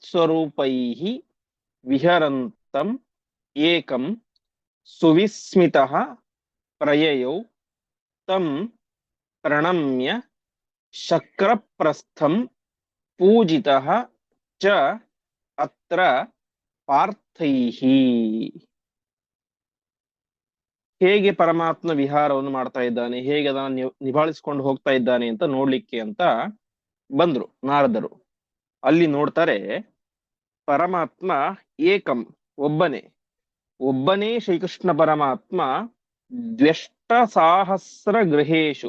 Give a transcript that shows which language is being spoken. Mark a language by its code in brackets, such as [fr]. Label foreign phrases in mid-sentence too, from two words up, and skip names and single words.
[sa] ಸ್ವರೂಪೈಃ ವಿಹರಂತಂ ಏಕಂ ಸುವಿಸ್ಮಿತಃ ಪ್ರಯಯೌ ತಂ ಪ್ರಣಮ್ಯ ಶಕ್ರಪ್ರಸ್ಥಂ ಪೂಜಿತಃ ಚ ಅತ್ರ ಪಾರ್ಥೈಃ. [kn] ಹೇಗೆ ಪರಮಾತ್ಮ ವಿಹಾರವನ್ನು ಮಾಡ್ತಾ ಇದ್ದಾನೆ, ಹೇಗೆ ಅದನ್ನ ನಿಭಾಯಿಸಿಕೊಂಡು ಹೋಗ್ತಾ ಇದ್ದಾನೆ ಅಂತ ನೋಡ್ಲಿಕ್ಕೆ ಅಂತ ಬಂದ್ರು ನಾರದರು. ಅಲ್ಲಿ ನೋಡ್ತಾರೆ ಪರಮಾತ್ಮ ಏಕಂ, ಒಬ್ಬನೇ ಶ್ರೀಕೃಷ್ಣ ಪರಮಾತ್ಮ [sa] ದ್ವ್ಯಷ್ಟಸಾಹಸ್ರ ಗೃಹೇಶು,